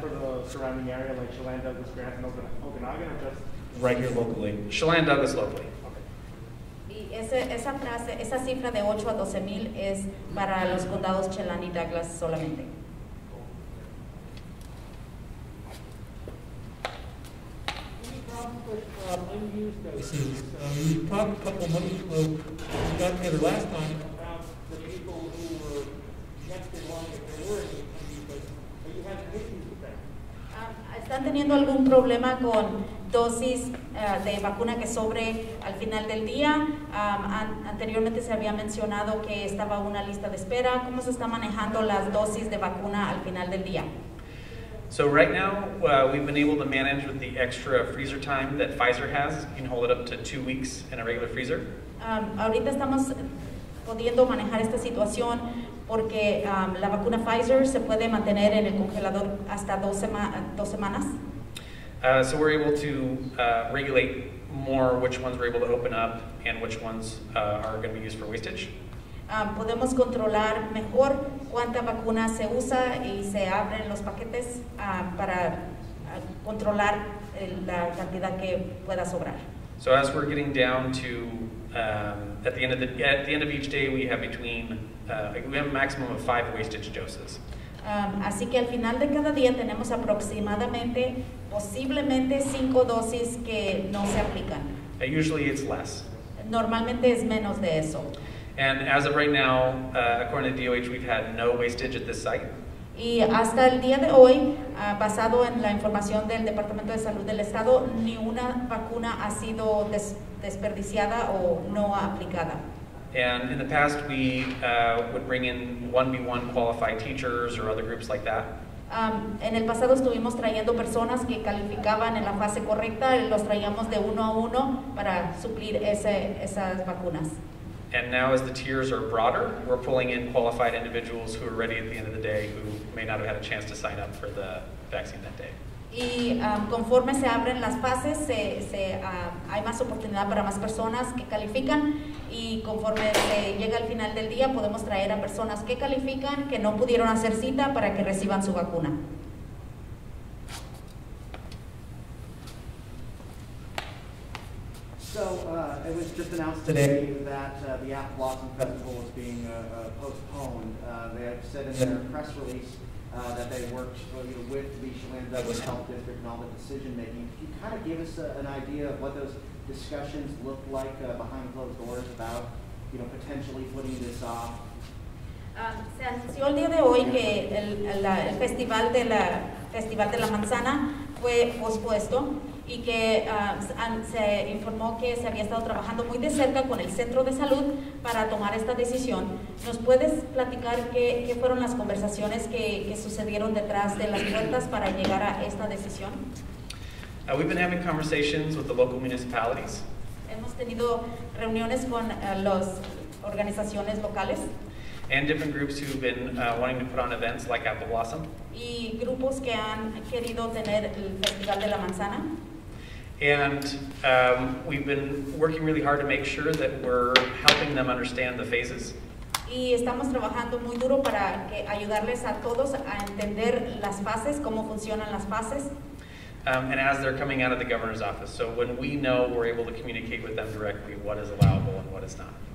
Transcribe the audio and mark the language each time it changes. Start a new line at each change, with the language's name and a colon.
English: For the surrounding area, like Chelan-Douglas, Grant, and Okanagan, or just? right here locally? Chelan-Douglas locally.
Spanish: Y esa cifra de 8 a 12 mil es para los condados Chelan y Douglas solamente.
English: Unused doses. You talked a couple months ago, we got together last time about the people who were next in line if there were any unused doses. Are you having issues with that?
Spanish: ¿Están teniendo algún problema con dosis de vacuna que sobre al final del día? Anteriormente se había mencionado que estaba una lista de espera. ¿Cómo se están manejando las dosis de vacuna al final del día?
English: So right now, we've been able to manage with the extra freezer time that Pfizer has. You can hold it up to 2 weeks in a regular freezer.
Spanish: Ahorita estamos pudiendo manejar esta situación porque la vacuna Pfizer se puede mantener en el congelador hasta 2 semanas.
English: So we're able to regulate more which ones we're able to open up and which ones are going to be used for wastage.
Spanish: Podemos controlar mejor cuánta vacuna se usa y se abren los paquetes para controlar la cantidad que pueda sobrar.
English: So as we're getting down to at the end of each day, we have we have a maximum of 5 wastage doses.
Spanish: Así que al final de cada día tenemos aproximadamente, posiblemente 5 dosis que no se aplican.
English: Usually it's less.
Spanish: Normalmente es menos de eso.
English: And as of right now, according to DOH, we've had no wastage at this site.
Spanish: Y hasta el día de hoy, basado en la información del Departamento de Salud del Estado, ni una vacuna ha sido desperdiciada o no aplicada.
English: And in the past, we would bring in 1B1 qualified teachers or other groups like that.
Spanish: En el pasado estuvimos trayendo personas que calificaban en la fase correcta, los traíamos de 1 a 1 para suplir esas vacunas.
English: And now as the tiers are broader, we're pulling in qualified individuals who are ready at the end of the day who may not have had a chance to sign up for the vaccine that day.
Spanish: Y conforme se abren las fases, hay más oportunidad para más personas que califican y conforme se llega al final del día podemos traer a personas que califican, que no pudieron hacer cita para que reciban su vacuna.
English: So it was just announced today that the Apple Blossom Festival is being postponed. They have said in their press release that they worked with the Chelan-Douglas Health District and all the decision making. Could you kind of give us an idea of what those discussions look like behind closed doors about potentially putting this off?
Spanish: Se anunció el día de hoy que el festival de la manzana fue pospuesto y que se informó que se había estado trabajando muy de cerca con el centro de salud para tomar esta decisión. ¿Nos puedes platicar qué fueron las conversaciones que sucedieron detrás de las puertas para llegar a esta decisión?
English: We've been having conversations with the local municipalities.
Spanish: Hemos tenido reuniones con las organizaciones locales
English: And different groups who've been wanting to put on events like Apple Blossom.
Spanish: y grupos que han querido tener el Festival de la Manzana.
English: And we've been working really hard to make sure that we're helping them understand the phases.
Spanish: Y estamos trabajando muy duro para ayudarles a todos a entender las fases, cómo funcionan las fases.
English: And as they're coming out of the governor's office. So when we know, we're able to communicate with them directly what is allowable and what is not.